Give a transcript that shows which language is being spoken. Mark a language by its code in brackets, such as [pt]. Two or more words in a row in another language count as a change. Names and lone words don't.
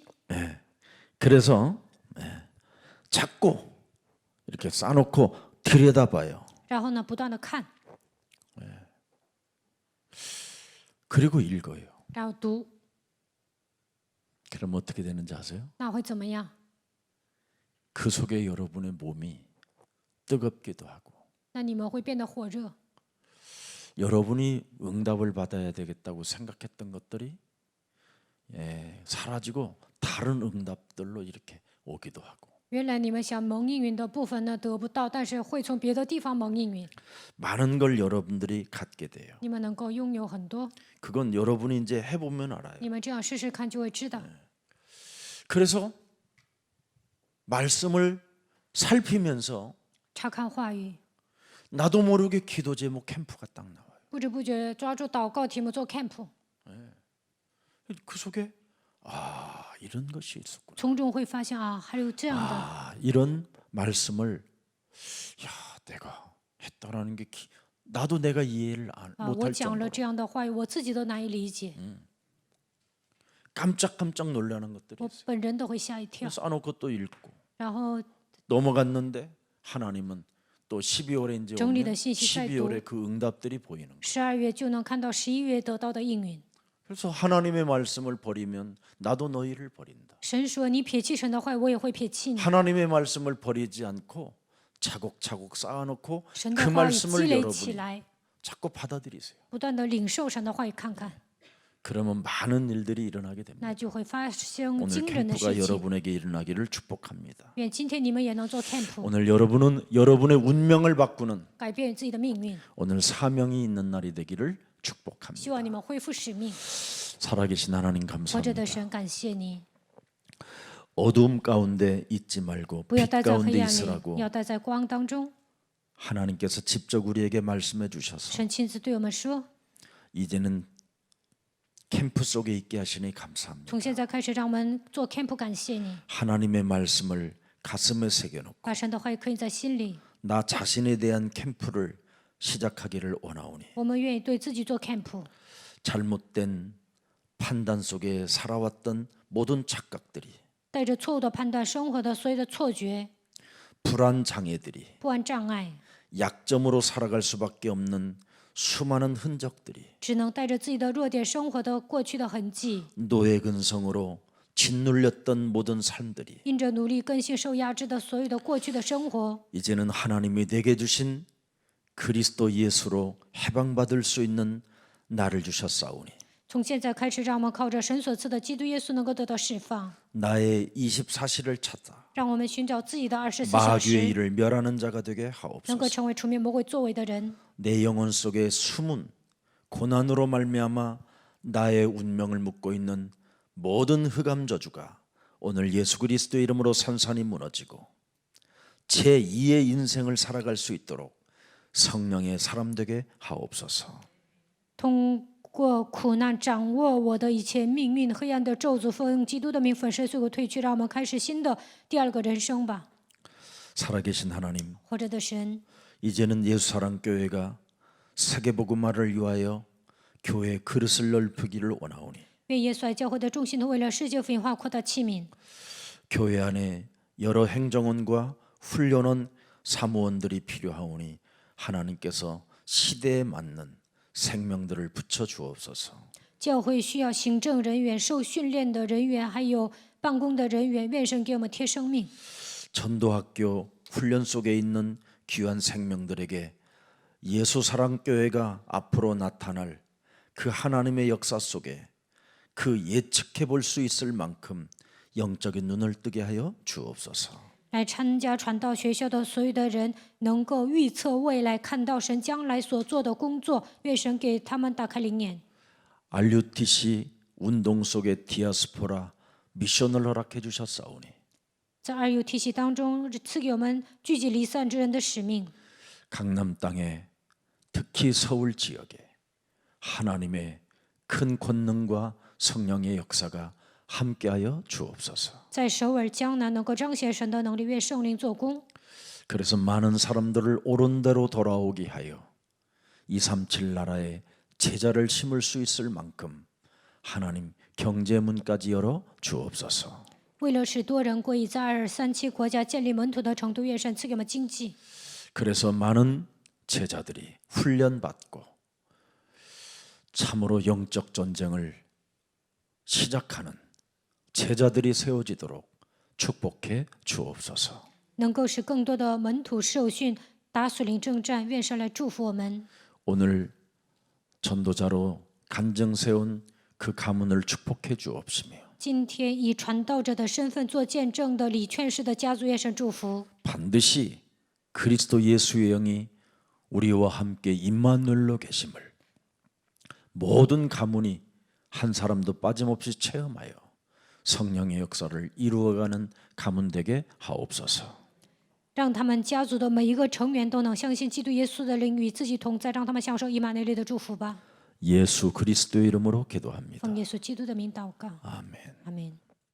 [ko] 그래서 자꾸 이렇게 쌓아놓고 들여다봐요. [zh] 然后呢，不断的看， [ko] 그리고 읽어요. [zh] 然后读， [ko] 그럼 어떻게 되는지 아세요? [zh] 那会怎么样？ [ko] 그 속에 여러분의 몸이 뜨겁기도 하고 [zh] 那你们会变得火热， [ko] 여러분이 응답을 받아야 되겠다고 생각했던 것들이 사라지고 다른 응답들로 이렇게 오기도 하고 [zh] 原来你们想蒙应允的部分呢得不到，但是会从别的地方蒙应允， [ko] 많은 걸 여러분들이 갖게 돼요. [zh] 你们能够拥有很多。 [ko] 그건 여러분이 이제 해보면 알아요. [zh] 你们这样试试看就会知道。 [ko] 그래서 말씀을 살피면서 [zh] 查看话语， [ko] 나도 모르게 기도 제목 캠프가 딱 나와요. [zh] 不知不觉抓住祷告题目做 camp， [ko] 그 속에 이런 것이 있었구나. [zh] 从中会发现啊，还有这样的。 [ko] 이런 말씀을 내가 했다라는 게 나도 내가 이해를 [zh] 我 [ko] 못할 [zh] 讲了 [ko] 정도로 [zh] 这样的话语，我自己都难以理解， [ko] 깜짝깜짝 놀라는 것들이 [zh] 我 [ko] 있어요. [zh] 本人都会吓一跳。 [ko] 써놓고 또 읽고 [zh] 然后 [ko] 넘어갔는데 하나님은 또 12월에 이제 오면 [zh] 정리된 信息再读。 [ko] 12월에 그 응답들이 보이는 거예요. [zh] 12 月就能看到11月得到的应允。 [ko] 그래서 하나님의 말씀을 버리면 나도 너희를 버린다. [zh] 神说：“你撇弃神的话，我也会撇弃你。 [ko] 하나님의 말씀을 버리지 않고 차곡차곡 쌓아놓고 [zh] 神 [ko] 그 [zh] 的话语积 [ko] 말씀을 [zh] 累起 [ko] 여러분이 [zh] 来， [ko] 자꾸 받아들이세요. [zh] 不断的领受神的话语，看看， [ko] 그러면 많은 일들이 일어나게 됩니다. [zh] 那就会发生 [ko] 오늘 [zh] 惊人的 [ko] 캠프가 [zh] 事情。 [ko] 여러분에게 일어나기를 축복합니다. [zh] 愿今天你们也能做 camp， [ko] 오늘 여러분은 여러분의 운명을 바꾸는 [zh] 改变自己的命运。 [ko] 오늘 사명이 있는 날이 되기를 [zh] 希 [ko] 축복합니다. [zh] 望你们恢复使命。 [ko] 살아계신 하나님 [zh] 活着的 [ko] 감사합니다. [zh] 神，感谢你， [ko] 어두움 가운데 있지 말고 [zh] 不要 [ko] 빛 [zh] 待在 [ko] 가운데 [zh] 黑暗里， [ko] 있으라고 [zh] 要待在光当中。 [ko] 하나님께서 직접 우리에게 말씀해 주셔서 [zh] 神亲自对我们说， [ko] 이제는 캠프 속에 있게 하시니 감사합니다. [zh] 从现在开始，让我们做 camp， 感谢你， [ko] 하나님의 말씀을 가슴에 새겨놓고 [zh] 把神的话语刻印在心里。 [ko] 나 자신에 대한 캠프를 시작하기를 원하오니 [zh] 我们愿意对自己做 camp， [ko] 잘못된 판단 속에 살아왔던 모든 착각들이 [zh] 带着错误的判断生活的所有的错觉、 [ko] 불안 장애들이 [zh] 不安障碍， [ko] 약점으로 살아갈 수밖에 없는 수많은 흔적들이 [zh] 只能带着自己的弱点生活的过去的痕迹， [ko] 노예 근성으로 짓눌렸던 모든 삶들이 [zh] 因着努力更新受压制的所有的过去的生活， [ko] 이제는 하나님이 내게 주신 그리스도 예수로 해방받을 수 있는 나를 주셨사오니 [zh] 从现在开始，让我们靠着神所赐的基督耶稣能够得到释放， [ko] 나의 24시를 찾아 [zh] 让我们寻找自己的24小 [ko] 마귀의 [zh] 时， [ko] 일을 멸하는 자가 되게 [zh] 能够 [ko] 하옵소서. [zh] 成为出面魔鬼作为的人。 [ko] 내 영혼 속에 숨은 고난으로 말미암아 나의 운명을 묶고 있는 모든 흑암 저주가 오늘 예수 그리스도의 이름으로 산산이 무너지고 제2의 인생을 살아갈 수 있도록 성령의 사람 되게 하옵소서. [zh] 通过苦难掌握我的一切命运，黑暗的咒诅奉基督的名粉身碎骨退去，让我们开始新的第二个人生吧。 [ko] 살아계신 하나님, [zh] 活着的神， [ko] 이제는 예수사랑교회가 세계복음화를 위하여 교회 그릇을 넓히기를 원하오니 [zh] 愿耶稣爱教会的众信徒为了世界福音化扩大器皿， [ko] 교회 안에 여러 행정원과 훈련원 사무원들이 필요하오니 하나님께서 시대에 맞는 생명들을 붙여 주옵소서. [zh] 教会需要行政人员、受训练的人员，还有办公的人员，愿神给我们贴生命。 [ko] 전도학교 훈련 속에 있는 귀한 생명들에게 예수사랑교회가 앞으로 나타날 그 하나님의 역사 속에 그 예측해 볼 수 있을 만큼 영적인 눈을 뜨게 하여 주옵소서. [zh] 来参加传道学校的所有的人，能够预测未来，看到神将来所做的工作。愿神给他们打开灵眼。 [ko] RUTC 운동 속의 디아스포라 미션을 허락해 주셨사오니 [zh] 在2U体系当中，赐给我们聚集离散之人的使命。 [ko] 강남 땅에 특히 서울 지역에 하나님의 큰 권능과 성령의 역사가 함께하여 주옵소서. [zh] 在首尔、江南能够彰显神的能力，愿圣灵做工。 [ko] 그래서 많은 사람들을 옳은 대로 돌아오게 하여 237 나라에 제자를 심을 수 있을 만큼 하나님 경제문까지 열어 주옵소서. [zh] 为了使多人归依，在237国家建立门徒的程度，愿神赐给我们经济。 [ko] 그래서 많은 제자들이 훈련받고 참으로 영적 전쟁을 시작하는 제자들이 세워지도록 축복해 주옵소서. [zh] 能够使更多的门徒受训，打属灵征战。愿神来祝福我们。 [ko] 오늘 전도자로 간증 세운 그 가문을 축복해 주옵시며 [zh] 今天以传道者的身份做见证的李劝士的家族，愿神祝福。 [ko] 반드시 그리스도 예수의 영이 우리와 함께 임마누엘로 계심을 모든 가문이 한 사람도 빠짐없이 체험하여 성령의 역사를 이루어가는 가문 되게 하옵소서. [zh] 让他们家族的每一个成员都能相信基督耶稣的灵与自己同在，让他们享受以马内利的祝福吧。 [ko] 예수 그리스도의 이름으로 기도합니다. [zh] 奉耶稣基督的名祷告， [ko] 아멘. [zh] 阿门。